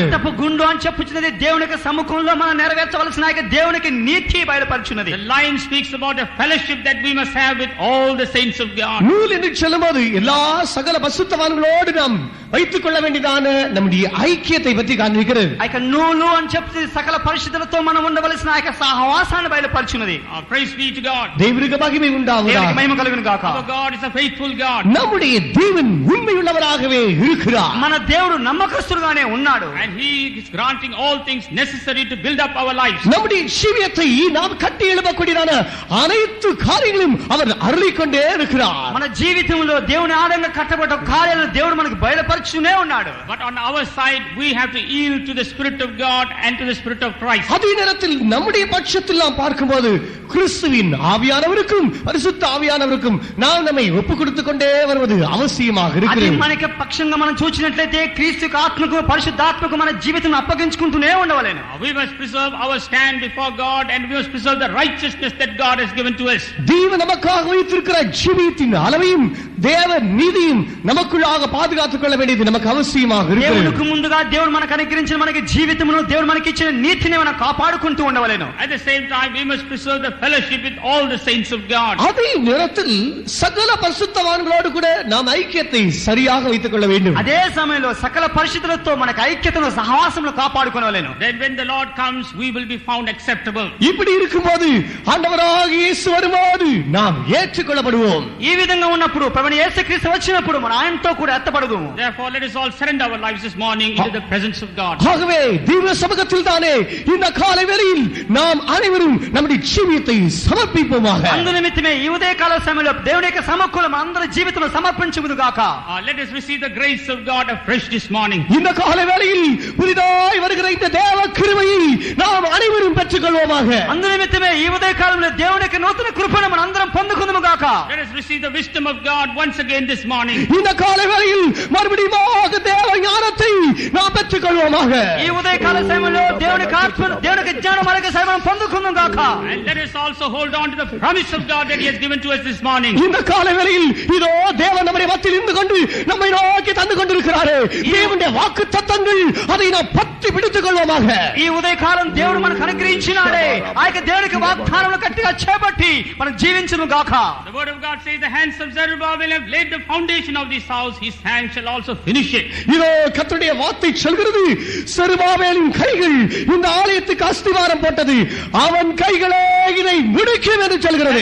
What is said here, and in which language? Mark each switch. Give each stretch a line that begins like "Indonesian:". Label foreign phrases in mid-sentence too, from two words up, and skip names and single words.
Telugu: మట్టపు గుండు అని చెప్పుచున్నది దేవుని యొక్క సముఖంలో మనం నెరవేర్చవలసిన దేవునికి నీతి బయలుపరుచున్నది.
English: The line speaks about the fellowship that we must have with all the saints of God.
Tamil: நூல் என்று சொல்லும்போது எல்லா சகல பரிசுத்தவான்களோடு நாம் வைத்துக் கொள்ள வேண்டியதான நம்முடைய ஐக்கியத்தை பற்றி காண்பிக்கிறது.
Telugu: ఆ యొక్క నూలు అని చెప్తే సకల పరిశుద్ధులతో మనం ఉండవలసిన ఆ యొక్క సహవాసాన్ని బయలుపరుచున్నది.
English: Praise be to God.
Tamil: தேவனுக்கு மகிமை உண்டாவதாக.
Telugu: దేవునికి మహిమ కలుగును గాక.
English: Our God is a faithful God.
Tamil: நம்முடைய தேவன் உண்மையுள்ளவராகவே இருக்கிறார்.
Telugu: మన దేవుడు నమ్మకస్తుడుగానే ఉన్నాడు.
English: And he is granting all things necessary to build up our lives.
Tamil: நம்முடைய ஜீவியத்தை நாம் கட்டி எழுப்பக்கூடியதான அனைத்து காரியங்களும் அவர் அருளிக்கொண்டே இருக்கிறார்.
Telugu: మన జీవితంలో దేవుని ఆధారంగా కట్టబడ్డ కార్యాలను దేవుడు మనకు బయలుపరుచునే ఉన్నాడు.
English: But on our side we have to yield to the Spirit of God and to the Spirit of Christ.
Tamil: அதே நேரத்தில் நம்முடைய பட்சத்தில் நாம் பார்க்கும்போது கிறிஸ்துவின் ஆவியானவருக்கும் பரிசுத்த ஆவியானவருக்கும் நாம் நம்மை ஒப்புக் கொடுத்துக் கொண்டே வருவது அவசியமாக
Telugu: అది
Tamil: இருக்கிறது.
Telugu: మనకి పక్షంగా మనం చూసినట్లయితే క్రీస్తు ఆత్మకు పరిశుద్ధాత్మకు మన జీవితం అప్పగించుకుంటూనే ఉండవలెను.
English: We must preserve our stand before God and we must preserve the righteousness that God has given to us.
Tamil: தேவன் நமக்காக வைத்திருக்கிற ஜீவியத்தின் அளவையும் தேவ நீதியும் நமக்குள்ளாக பாதுகாத்துக் கொள்ள வேண்டியது நமக்கு அவசியமாக இருக்கிறது.
Telugu: దేవునికి ముందుగా దేవుడు మనకు అనుగ్రహించిన మనకి జీవితమును దేవుడు మనకి ఇచ్చిన నీతిని మనం కాపాడుకుంటూ ఉండవలెను.
English: At the same time we must preserve the fellowship with all the saints of God.
Tamil: அதே நேரத்தில் சகல பரிசுத்தவான்களோடு கூட நாம் ஐக்கியத்தை சரியாக வைத்துக் கொள்ள வேண்டும்.
Telugu: అదే సమయంలో సకల పరిశుద్ధులతో మనకు ఐక్యతను సహవాసమును కాపాడుకొనవలెను.
English: Then when the Lord comes we will be found acceptable.
Tamil: இப்படி இருக்கும்போது ஆண்டவராகிய இயேசு வரும்போது நாம் ஏற்றுக்கொள்ளப்படுவோம்.
Telugu: ఈ విధంగా ఉన్నప్పుడు ప్రభువైన యేసుక్రీస్తు వచ్చినప్పుడు మనం ఆయనతో కూడా ఎత్తబడదుము.
English: Therefore let us all surrender our lives this morning into the presence of God.
Tamil: ஆகவே தேவ சமூகத்தில் தானே இந்த காலை வேளையில் நாம் அனைவரும் நம்முடைய ஜீவியத்தை சமர்ப்பிப்போமாக.
Telugu: అందు నిమిత్తమే ఈ ఉదయకాల సమయంలో దేవుని యొక్క సముఖంలో అందరి జీవితమును సమర్పించుదుము గాక.
English: Let us receive the grace of God afresh this morning.
Tamil: இந்த காலை வேளையில் புதிதாய் வருகிற இந்த தேவ கிருபையை நாம் அனைவரும் பெற்றுக்கொள்வோமாக.
Telugu: అందు నిమిత్తమే ఈ ఉదయకాలంలో దేవుని యొక్క నూతన కృపను మనం అందరం పొందుకుందుము గాక.
English: Let us receive the wisdom of God once again this morning.
Tamil: இந்த காலை வேளையில் மறுபடியும் தேவ ஞானத்தை நாம் பெற்றுக்கொள்வோமாக.
Telugu: ఈ ఉదయకాల సమయంలో దేవుని ఆత్మను దేవుని యొక్క జ్ఞానం మనకు సైతం పొందుకుందుము గాక.
English: And let us also hold on to the promise of God that he has given to us this morning.
Tamil: இந்த காலை வேளையில் இதோ தேவன் நம்முடைய மத்தியில் இருந்து கொண்டு நம்மை நோக்கி தந்து கொண்டிருக்கிறாரே. தேவனுடைய வாக்குத்தத்தங்கள் அதை நாம் பற்றி பிடித்துக் கொள்வோமாக.
Telugu: ఈ ఉదయకాలం దేవుడు మనకు అనుగ్రహించినాడే ఆ యొక్క దేవునికి వాగ్దానములు గట్టిగా చేపట్టి మనం జీవించును గాక.
English: The word of God says the hands of Zerubbabel have laid the foundation of this house, his hands shall also finish it.
Tamil: இதோ கர்த்தருடைய வார்த்தை சொல்கிறது, செருபாபேலின் கைகள் இந்த ஆலயத்துக்கு அஸ்திவாரம் போட்டது, அவன் கைகளே இதை முடிக்கும் என்று சொல்கிறது.